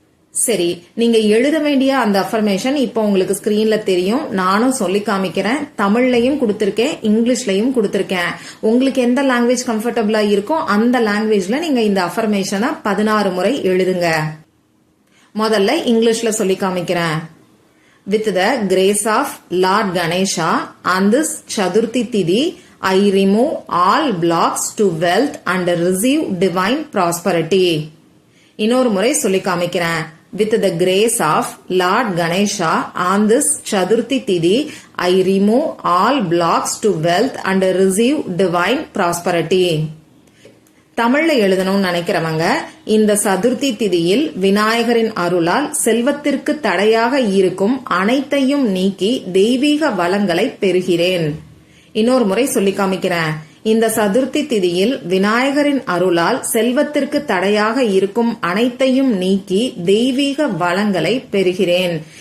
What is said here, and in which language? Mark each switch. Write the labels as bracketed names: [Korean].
[Tamil] சரி, நீங்க எழுத வேண்டிய அந்த அஃபர்மேஷன் இப்போ உங்களுக்கு ஸ்கிரீன்ல தெரியும். நானும் சொல்லி காமிக்கிறேன். தமிழ்லயும் கொடுத்திருக்கேன், இங்கிலீஷ்லயும் கொடுத்திருக்கேன். உங்களுக்கு எந்த லாங்குவேஜ் கம்ஃபர்டபுளா இருக்கோ அந்த லாங்குவேஜ்ல நீங்க இந்த அஃபர்மேஷனை 16 முறை எழுதுங்க. முதல்ல இங்கிலீஷ்ல சொல்லி காமிக்கிறேன். [English] With the grace of Lord Ganesha on this Chaturthi Tithi, I remove all blocks to wealth and receive divine prosperity. [Tamil] இன்னொரு முறை சொல்லி காமிக்கிறேன். [English] With the grace of Lord Ganesha on this Chaturthi Tithi, I remove all blocks to wealth and receive divine prosperity. [Tamil] தமிழ்ல எழுதணும்னு நினைக்கிறவங்க, இந்த சதுர்த்தி திதியில் விநாயகரின் அருளால் செல்வத்திற்கு தடையாக இருக்கும் அனைத்தையும் நீக்கி தெய்வீக வளங்களை பெறுகிறேன். இன்னொரு முறை சொல்லி காமிக்கிறேன். இந்த சதுர்த்தி திதியில் விநாயகரின் அருளால் செல்வத்திற்கு தடையாக இருக்கும் அனைத்தையும் நீக்கி தெய்வீக வளங்களை பெறுகிறேன்.